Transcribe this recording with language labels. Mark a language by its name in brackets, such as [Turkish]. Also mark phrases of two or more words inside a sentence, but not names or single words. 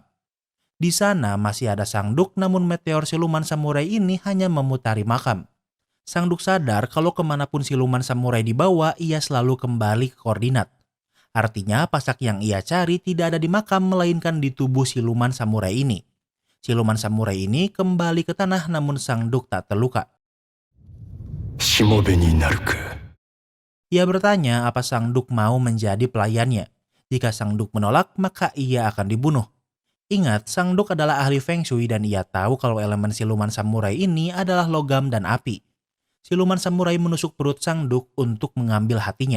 [Indonesian] Di sana masih ada Sangduk, namun meteor siluman samurai ini hanya memutari makam. Sangduk sadar kalau kemanapun siluman samurai dibawa, ia selalu kembali ke koordinat. Artinya pasak yang ia cari tidak ada di makam, melainkan di tubuh siluman samurai ini. Siluman samurai ini kembali ke tanah, namun Sangduk tak terluka. [Japanese] しもべになるか。 [Indonesian] Ia bertanya apa Sangduk mau menjadi pelayannya. Jika Sangduk menolak, maka ia akan dibunuh. Ingat, Sangduk adalah ahli Feng Shui dan ia tahu kalau elemen siluman samurai ini adalah logam dan api. Siluman samurai menusuk perut Sangduk untuk mengambil hatinya.